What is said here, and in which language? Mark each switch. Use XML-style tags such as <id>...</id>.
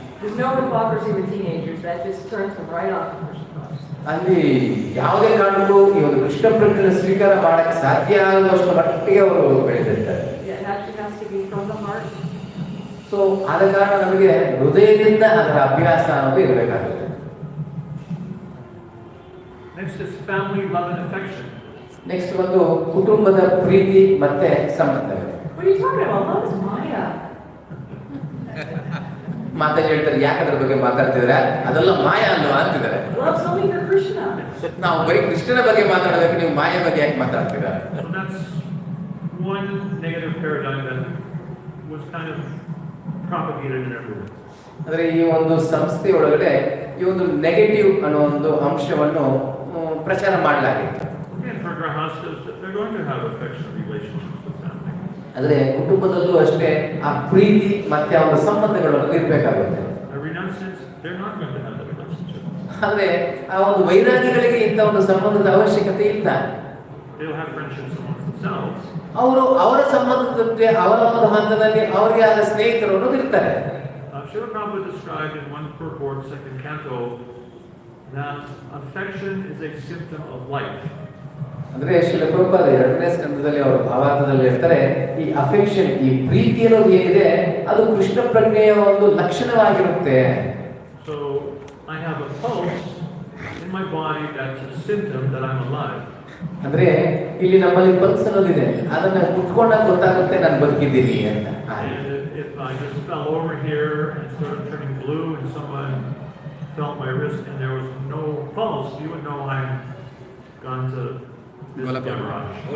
<en>There's no hypocrisy with teenagers. That just turns them right off the Krishna consciousness.</en> <kn>ಅಲ್ಲಿ ಯಾವುದೇ ಕಾರಣಕ್ಕೂ ಈ ಒಂದು ಕೃಷ್ಣ ಪ್ರಜ್ಞೆ ಸ್ವೀಕಾರ ಮಾಡಕ್ಕೆ ಸಾಧ್ಯ ಆಗುವಷ್ಟು ಮಟ್ಟಿಗೆ ಅವರು ಬೆಳೆದಿರ್ತಾರೆ.</kn> <en>Yeah, it actually has to be from the heart.</en> <kn>So ಆದ ಕಾರಣ ನಮಗೆ ಹೃದಯದಿಂದ ಅದರ ಅಭ್ಯಾಸ ಅನ್ನೋದು ಇರಬೇಕಾಗುತ್ತೆ.</kn> <en>Next is family love and affection.</en> <kn>Next ಒಂದು ಕುಟುಂಬದ ಪ್ರೀತಿ ಮತ್ತೆ ಸಂಬಂಧಗಳು.</kn> <en>What are you talking about? Love is Maya.</en> <kn>ಮಾತಾಡಿ ಹೇಳ್ತಾರೆ, ಯಾಕೆ ಅದ್ರ ಬಗ್ಗೆ ಮಾತಾಡ್ತಿದ್ರೆ, ಅದೆಲ್ಲ ಮಾಯಾ ಅಲ್ವಾ ಅಂತಿದ್ದಾರೆ.</kn> <en>Love's only for Krishna.</en> <kn>ನಾವು ಬರೀ ಕೃಷ್ಣನ ಬಗ್ಗೆ ಮಾತಾಡಬೇಕು, ನೀವು ಮಾಯಾ ಬಗ್ಗೆ ಯಾಕೆ ಮಾತಾಡ್ತೀರಾ?</kn> <en>So that's one negative paradigm that was kind of propagated in everyone.</en> <kn>ಅಂದ್ರೆ ಈ ಒಂದು ಸಂಸ್ಥೆ ಒಳಗಡೆ ಈ ಒಂದು ನೆಗೆಟಿವ್ ಅನ್ನೋ ಒಂದು ಅಂಶವನ್ನು ಪ್ರಚಾರ ಮಾಡಲಾಗಿದೆ.</kn> <en>And for grahastas, they're going to have affectionate relationships with family.</en> <kn>ಅಂದ್ರೆ ಕುಟುಂಬದಲ್ಲೂ ಅಷ್ಟೇ ಆ ಪ್ರೀತಿ ಮತ್ತೆ ಆ ಒಂದು ಸಂಬಂಧಗಳನ್ನು ಇರಬೇಕಾಗುತ್ತೆ.</kn> <en>Renunciants, they're not going to have that relationship.</en> <kn>ಆದ್ರೆ ಆ ಒಂದು ವೈರಾಗಿಗಳಿಗೆ ಇಂಥ ಒಂದು ಸಂಬಂಧದ ಅವಶ್ಯಕತೆ ಇಲ್ಲ.</kn> <en>They'll have friendships amongst themselves.</en> <kn>ಅವರು ಅವರ ಸಂಬಂಧದ ಜೊತೆ ಅವರ ಒಂದು ಹಂತದಲ್ಲಿ ಅವರಿಗೆ ಆದ ಸ್ನೇಹಿತರು ಅನ್ನೋದು ಇರ್ತಾರೆ.</kn> <en>Srila Prabhupada described in one purport, second canto, that affection is a symptom of life.</en> <kn>ಅಂದ್ರೆ ಶ್ರೀಲ ಪ್ರಭುಪಾದ 2ನೇ ಸ್ಕಂದದಲ್ಲಿ ಅವರ ಭಾವಾರ್ಥದಲ್ಲಿ ಹೇಳ್ತಾರೆ, ಈ ಅಫೆಕ್ಷನ್, ಈ ಪ್ರೀತಿ ಅನ್ನೋದು ಏನಿದೆ ಅದು ಕೃಷ್ಣ ಪ್ರಜ್ಞೆಯ ಒಂದು ಲಕ್ಷಣವಾಗಿರುತ್ತೆ.</kn> <en>So I have a pulse in my body that's a symptom that I'm alive.</en> <kn>ಅಂದ್ರೆ ಇಲ್ಲಿ ನಮ್ಮಲ್ಲಿ ಪಲ್ಸ್ ಅನ್ನೋದಿದೆ, ಅದನ್ನ ಕುತ್ಕೊಂಡಾಗ ಗೊತ್ತಾಗುತ್ತೆ ನಾನು ಬದುಕಿದ್ದೀನಿ ಅಂತ.</kn> <en>And if I just fell over here and started turning blue and someone felt my wrist and there was no pulse, you would know I'm gone to this garage.</en>